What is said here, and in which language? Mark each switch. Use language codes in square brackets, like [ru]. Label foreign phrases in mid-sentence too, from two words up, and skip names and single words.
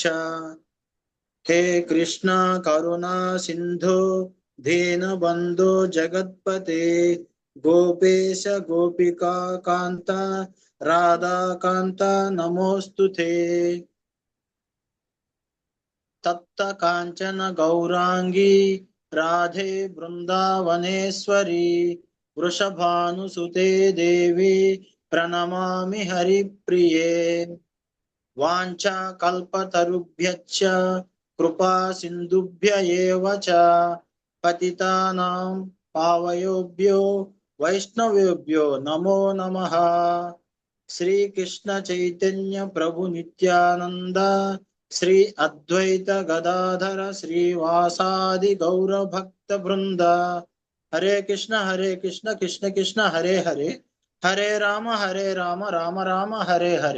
[sa] హే కృష్ణ కరుణా సింధో దీనబంధో జగత్పతే గోపేశ గోపికా కాంత రాధాకాంత నమోస్తుతే. తప్త కాంచన గౌరాంగీ రాధే బృందావనేశ్వరి వృషభానుసుతే దేవి ప్రణమామి హరిప్రియే. వాంఛా కల్పతరుభ్యశ్చ కృపా సింధుభ్య ఏవ చ పతితానాం పావయోభ్యో వైష్ణవేభ్యో నమో నమః. శ్రీకృష్ణ చైతన్య ప్రభు నిత్యానంద శ్రీ అద్వైత గదాధర శ్రీవాసాది గౌర భక్త బృంద. హరే కృష్ణ కృష్ణ కృష్ణ హరే హరే హరే రామ రామ రామ హరే హరే.